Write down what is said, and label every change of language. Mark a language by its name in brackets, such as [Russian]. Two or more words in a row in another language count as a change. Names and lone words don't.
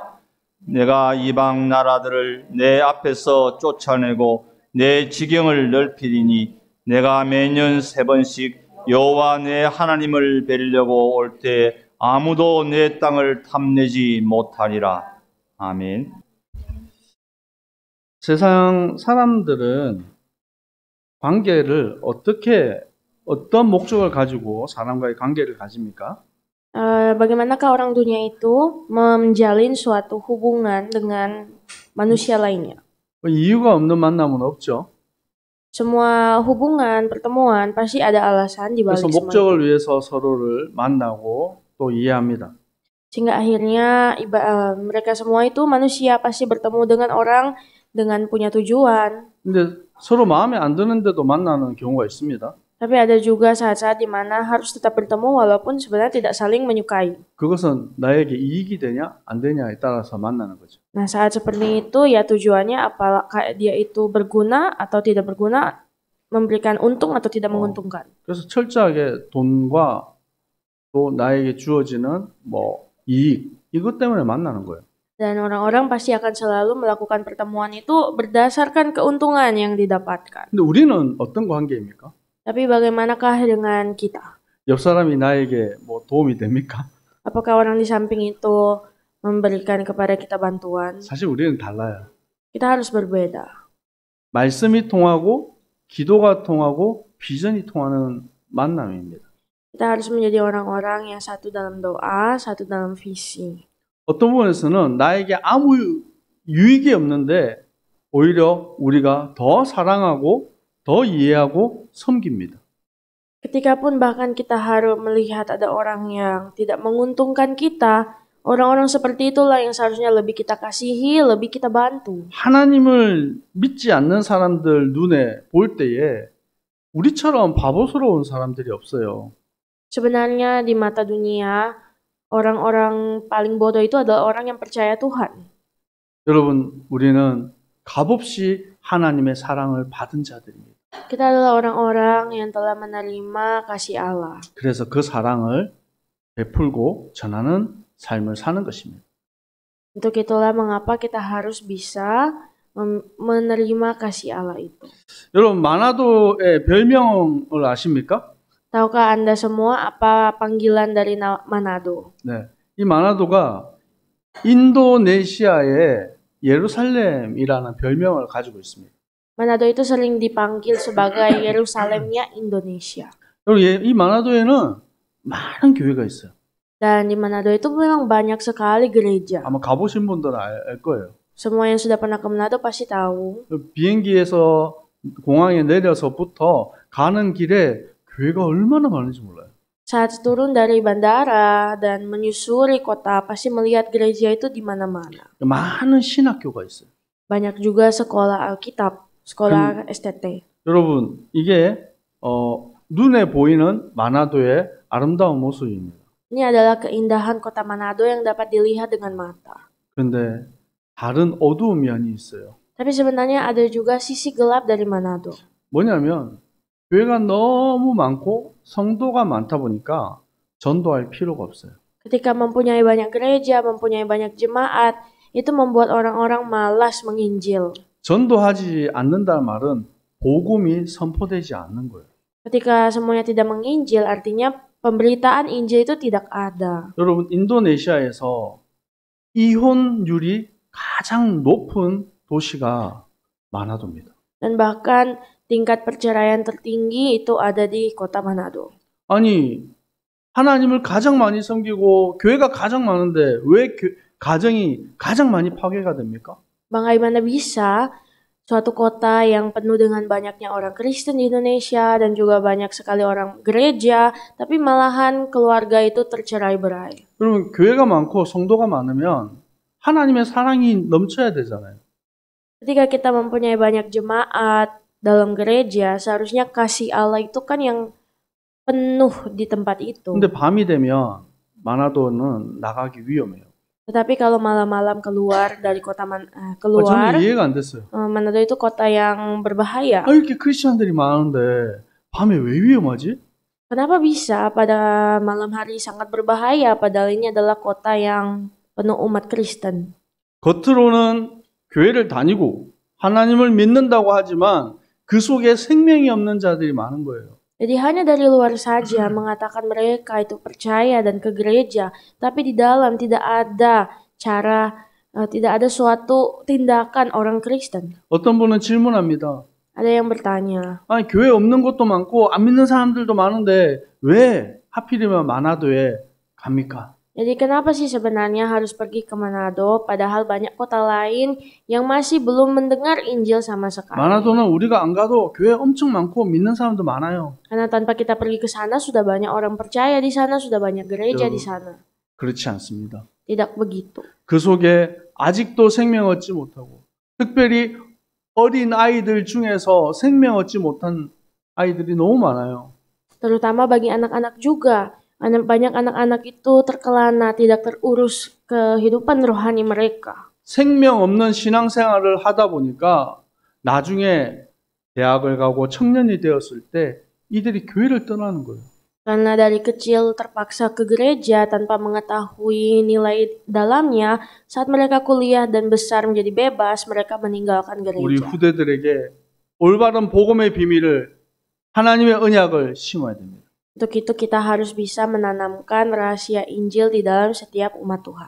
[Korean] 내가 이방 나라들을 내 앞에서 쫓아내고 내 지경을 넓히리니 내가 매년 3번씩 여호와 내 하나님을 뵈려고 올 때 아무도 내 땅을 탐내지 못하리라. 아멘. 세상 사람들은 관계를 어떤 목적을 가지고 사람과의 관계를 가집니까? [Indonesian] Bagaimanakah orang dunia itu menjalin suatu hubungan dengan manusia lainnya? [Korean] 이유가 없는 만남은 없죠. [Indonesian] Semua hubungan, pertemuan pasti ada alasan di balik [Korean] 그래서 [Indonesian] semua [Korean] 목적을 [Indonesian] itu. [Korean] 위해서 서로를 만나고 또 이해합니다. [Indonesian] Sehingga akhirnya mereka semua itu manusia pasti bertemu dengan orang dengan punya tujuan. [Korean] 근데 서로 마음에 안 드는데도 만나는 경우가 있습니다. [Indonesian] Tapi ada juga saat-saat di mana harus tetap bertemu walaupun sebenarnya tidak saling menyukai. [Korean] 그것은 나에게 이익이 되냐 안 되냐에 따라서 만나는 거죠. [Indonesian] Nah, saat seperti itu ya tujuannya apakah dia itu berguna atau tidak berguna, memberikan untung atau tidak menguntungkan. [Korean] 그래서 철저하게 돈과 또 나에게 주어지는 이익 이것 때문에 만나는 거예요. [Indonesian] Dan orang-orang pasti akan selalu melakukan pertemuan itu berdasarkan keuntungan yang didapatkan. [Korean] 근데 우리는 어떤 관계입니까? [Indonesian] Tapi bagaimanakah dengan kita? [Korean] 옆 사람이 나에게 도움이 됩니까? [Indonesian] Apakah orang di samping itu memberikan kepada kita bantuan? [Korean] 사실 우리는 달라요. [Indonesian] Kita harus berbeda. [Korean] 말씀이 통하고 기도가 통하고 비전이 통하는 만남입니다. [Indonesian] Kita harus menjadi orang-orang yang satu dalam doa, satu dalam visi. [Korean] 어떤 부분에서는 나에게 아무 유익이 없는데 오히려 우리가 더 사랑하고 더 이해하고 섬깁니다. [Indonesian] Ketika pun bahkan kita harus melihat ada orang yang tidak menguntungkan kita, orang-orang seperti itulah yang seharusnya lebih kita kasihi, lebih kita bantu. [Korean] 하나님을 믿지 않는 사람들 눈에 볼 때에 우리처럼 바보스러운 사람들이 없어요. [Indonesian] Sebenarnya di mata dunia, orang-orang paling bodoh itu adalah orang yang percaya Tuhan. [Korean] 여러분, 우리는 값없이 하나님의 사랑을 받은 자들입니다. [Indonesian] Kita adalah orang-orang yang telah menerima kasih Allah. [Korean] 그래서 그 사랑을 베풀고 전하는 삶을 사는 것입니다. [Indonesian] Untuk itulah mengapa kita harus bisa menerima kasih Allah itu. [Korean] 여러분, 마나도의 별명을 아십니까? [Indonesian] Tahukah Anda semua apa panggilan dari Manado? [Korean] 네, 이 마나도가 인도네시아의 예루살렘이라는 별명을 가지고 있습니다. [Indonesian] Manado itu sering dipanggil sebagai Yerusalemnya Indonesia. [Korean] 여러분, 이 마나도에는 많은 교회가 있어요. [Indonesian] Dan di Manado itu memang banyak sekali gereja. [Korean] 아마 가보신 분들은 알 거예요. [Indonesian] Semua yang sudah pernah ke Manado pasti tahu. [Korean] 비행기에서 공항에 내려서부터 가는 길에 교회가 얼마나 많은지 몰라요. [Indonesian] Saat turun dari bandara dan menyusuri kota, pasti melihat gereja itu di mana-mana. [Korean] 많은 신학교가 있어요. [Indonesian] Banyak juga sekolah Alkitab, sekolah STT. [Korean] 여러분, 이게 눈에 보이는 마나도의 아름다운 모습입니다. [Indonesian] Ini adalah keindahan kota Manado yang dapat dilihat dengan mata. [Korean] 그런데 다른 어두운 면이 있어요. [Indonesian] Tapi sebenarnya ada juga sisi gelap dari Manado. [Korean] 뭐냐면 교회가 너무 많고 성도가 많다 보니까 전도할 필요가 없어요. [Indonesian] Ketika mempunyai banyak gereja, mempunyai banyak jemaat, itu membuat orang-orang malas menginjil. [Korean] 전도하지 않는다는 말은 복음이 선포되지 않는 거예요. [Indonesian] Ketika semuanya tidak menginjil, artinya pemberitaan Injil itu tidak ada. [Korean] 여러분, 인도네시아에서 이혼율이 가장 높은 도시가 마나도입니다. [Indonesian] Dan bahkan tingkat perceraian tertinggi itu ada di kota Manado. [Korean] 아니, 하나님을 가장 많이 섬기고 교회가 가장 많은데 왜 가정이 가장 많이 파괴가 됩니까? [Indonesian] Bagaimana bisa suatu kota yang penuh dengan banyaknya orang Kristen di Indonesia dan juga banyak sekali orang gereja, tapi malahan keluarga itu tercerai-berai. [Korean] 여러분, 교회가 많고 성도가 많으면 하나님의 사랑이 넘쳐야 되잖아요. [Indonesian] Ketika kita mempunyai banyak jemaat dalam gereja, seharusnya kasih Allah itu kan yang penuh di tempat itu. [Korean] 근데 밤이 되면 마나도는 나가기 위험해요. [Indonesian] Tetapi kalau malam-malam keluar dari kota [Korean] 저는 [Indonesian] keluar, [Korean] 이해가 안 됐어요. [Indonesian] Manado itu kota yang berbahaya. [Korean] 이렇게 크리스천들이 많은데 밤에 왜 위험하지? [Indonesian] Kenapa bisa pada malam hari sangat berbahaya padahal ini adalah kota yang penuh umat Kristen? [Korean] 겉으로는 교회를 다니고 하나님을 믿는다고 하지만 그 속에 생명이 없는 자들이 많은 거예요. [Indonesian] Jadi hanya dari luar saja mengatakan mereka itu percaya dan ke gereja, tapi di dalam tidak ada tidak ada suatu tindakan orang Kristen. [Korean] 어떤 분은 질문합니다. [Indonesian] Ada yang bertanya, [Korean] 아니, 교회 없는 곳도 많고 안 믿는 사람들도 많은데 왜 하필이면 마나도에 갑니까? [Indonesian] jadi kenapa sih sebenarnya harus pergi ke Manado padahal banyak kota lain yang masih belum mendengar Injil sama sekali? [Korean] 마나도는 우리가 안 가도 교회 엄청 많고 믿는 사람도 많아요. [Indonesian] Karena tanpa kita pergi ke sana sudah banyak orang percaya di sana, sudah banyak gereja di sana. [Korean] 그렇지 않습니다. [Indonesian] Tidak begitu. [Korean] 그 속에 아직도 생명 얻지 못하고 특별히 어린 아이들 중에서 생명 얻지 못한 아이들이 너무 많아요. [Indonesian] Terutama bagi anak-anak juga. Banyak anak-anak itu terkelana, tidak terurus kehidupan rohani mereka. [Korean] 생명 없는 신앙생활을 하다 보니까 나중에 대학을 가고 청년이 되었을 때 이들이 교회를 떠나는 거예요. [Indonesian] Karena dari kecil terpaksa ke gereja tanpa mengetahui nilai dalamnya, saat mereka kuliah dan besar menjadi bebas, mereka meninggalkan [Korean] 우리 [Indonesian] gereja. [Korean] 후대들에게 올바른 복음의 비밀을 하나님의 언약을 심어야 됩니다. [Indonesian] Untuk itu kita harus bisa menanamkan rahasia Injil di dalam setiap umat Tuhan.